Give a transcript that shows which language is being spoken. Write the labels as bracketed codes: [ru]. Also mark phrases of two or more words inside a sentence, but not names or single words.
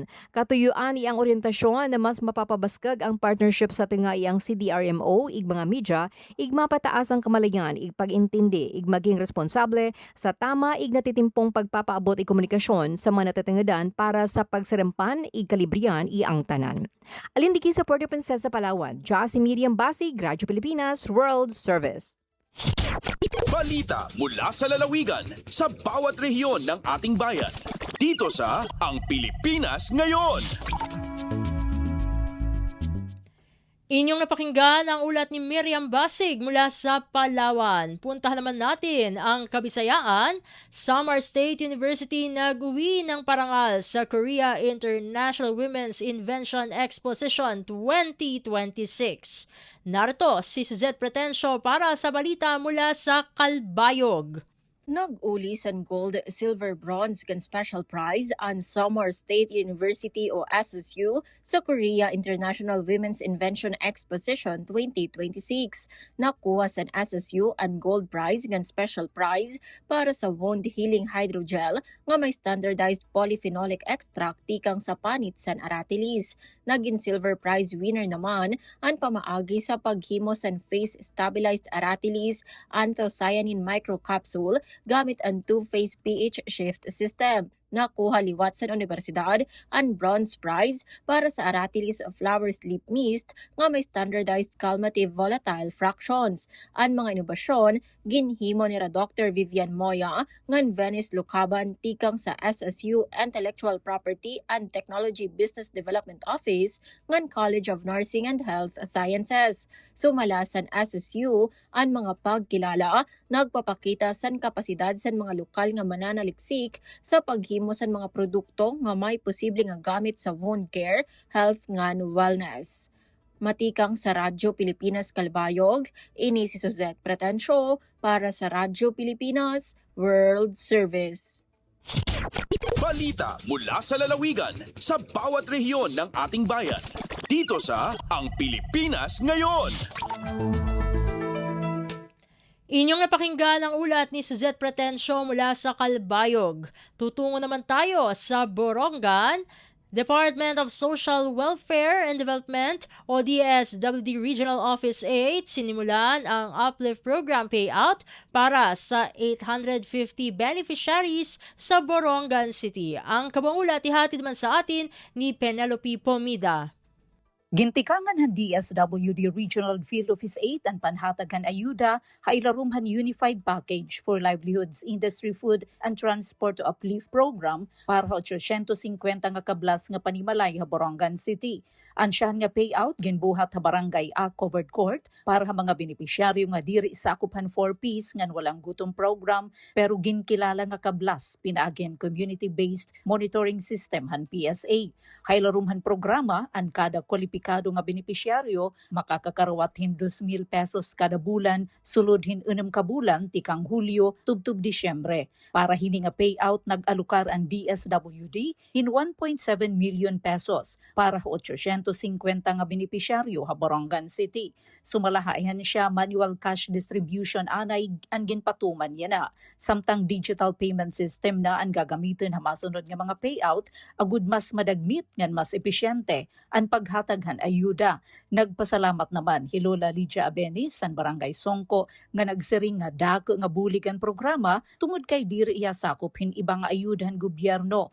[cyo] Katuyuan iyang orientasyon na mas mapapabaskag ang partnership sa tinga iyang CDRMO, ig mga media, ig mapataas ang kamalayan, ig pag-intindi, ig maging responsable sa tama ig natitimpong pagpapaabot ig komunikasyon sa mga natatingadan para sa pagsarampan ig kalibrian iyang tanan. Alindiki sa Puerto Princesa, Palawan, si Miriam Basig, Radyo Pilipinas World Service. [tl] Balita mula sa lalawigan sa bawat rehiyon ng ating bayan. Dito sa Ang Pilipinas Ngayon. Inyong napakinggan ang ulat ni Miriam Basig mula sa Palawan. Puntahan naman natin ang Kabisayaan. Samar State University nag-uwi ng parangal sa Korea International Women's Invention Exposition 2026. Narito si Suzette Pretencio para sa balita mula sa Calbayog. [war] Nag-uli sa gold, silver, bronze kan [en] special prize [war] ang Samar State University o SSU sa Korea International Women's Invention Exposition 2026. Nakuha sa SSU ang [en] gold prize [war] kan [en] special prize [war] para sa [en] wound healing hydrogel [war] nga may [en] standardized polyphenolic extract [war] tikang sa panit sa aratilis. Naging [en] silver prize winner [war] naman ang pamaagi sa paghimo sa [en] face stabilized aratilis anthocyanin microcapsule [war] gamit ang [en] two-phase pH shift system. [war] Nakuha liwat sa universidad ang [en] bronze prize [war] para sa Aratilis Flower Sleep Mist nga may [en] standardized calmative volatile fractions. [war] Ang mga inobasyon, ginhimo ni Dr. Vivian Moya ngan Venice Lucaban tikang sa SSU Intellectual Property and Technology Business Development Office ngan College of Nursing and Health Sciences. Sumala sa SSU ang mga pagkilala nagpapakita sa kapasidad sa mga lokal nga mananaliksik sa paghimo sa mga produkto nga may posibleng nga gamit sa [en] wound care, [war] health ngan wellness. Matikang sa Radyo Pilipinas Calbayog, ini si Suzette Pretencio para sa Radyo Pilipinas World Service. [tl] Balita mula sa lalawigan sa bawat rehiyon ng ating bayan. Dito sa Ang Pilipinas Ngayon. Inyong napakinggan ang ulat ni Suzette Pretencio mula sa Calbayog. Tutungo naman tayo sa Borongan. Department of Social Welfare and Development o DSWD Regional Office 8 sinimulan ang Uplift Program payout para sa 850 beneficiaries sa Borongan City. Ang kabang ulat ihatid man sa atin ni Penelope Pomida. [war] Gintikangan han DSWD Regional Field Office 8 ang panhatagan ayuda hailarumhan Unified Package for Livelihoods Industry Food and Transport to Uplift Program para 850 nga kablas nga panimalay ha Borongan City. Ansyahan nga payout ginbuhat ha barangay A Covered Court para ha mga benepisyaryo nga diri sakupan 4Ps ngan walang gutom program pero ginkilala nga kablas pinaagyan [en] community-based monitoring system [war] han PSA. Hailarumhan programa ang kada kwalipikasyon nga benepisyaryo makakakarawat hin 2,000 pesos kada bulan sulod hin 6 ka bulan tikang Hulyo tubtub Disyembre. Para hini nga payout nag-alukar ang DSWD hin 1.7 million pesos para 850 nga benepisyaryo ha Borongan City. Sumalahayan siya [en] manual cash distribution [war] anay ang ginpatuman niya na. Samtang [en] digital payment system [war] na ang gagamitin ha masunod nga mga payout agud mas madagmit ngan mas epesyente ang paghatag ayuda. Nagpasalamat naman Hilola Lydia Abenis san Barangay Songko nga nagsiring nga dako nga buligan programa tungod kay diri iya sakop hin ibang ayudahan gobyerno.